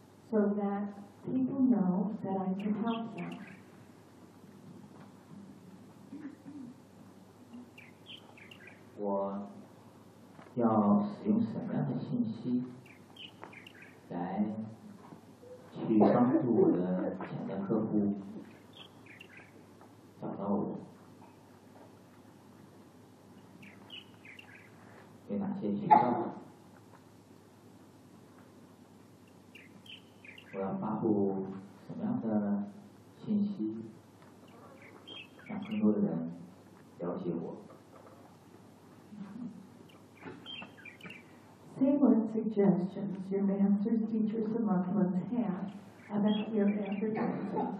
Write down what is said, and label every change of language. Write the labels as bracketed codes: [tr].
[en] So that people know that I can help them. [zh] What 要使用什么样的信息来去帮助我的潜在客户找到我？有哪些渠道？我要发布什么样的信息让更多的人了解我？ [en] Say what suggestions your master's teachers and loved ones have about your advertising.